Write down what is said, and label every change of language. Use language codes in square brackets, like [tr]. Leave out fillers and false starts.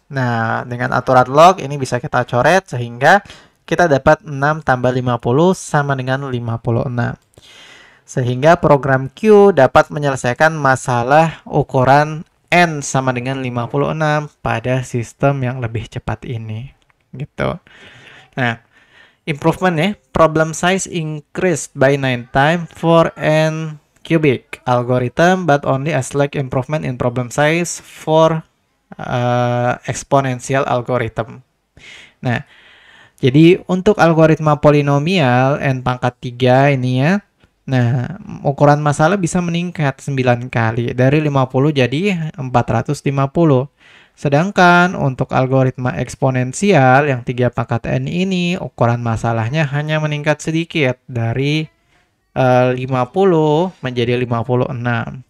[id] Nah, dengan aturan log ini bisa kita coret sehingga kita dapat 6 tambah 50 sama dengan 56. Sehingga program Q dapat menyelesaikan masalah ukuran N sama dengan 56 pada sistem yang lebih cepat ini. Gitu. Nah, improvement ya. [en] Problem size increased by 9 times for N cubic algorithm, but only a slight improvement in problem size for exponential algorithm. [id] Nah, jadi untuk algoritma polinomial N pangkat 3 ini ya, nah ukuran masalah bisa meningkat 9 kali, dari 50 jadi 450. Sedangkan untuk algoritma eksponensial yang 3 pangkat N ini, ukuran masalahnya hanya meningkat sedikit, dari 50 menjadi 56.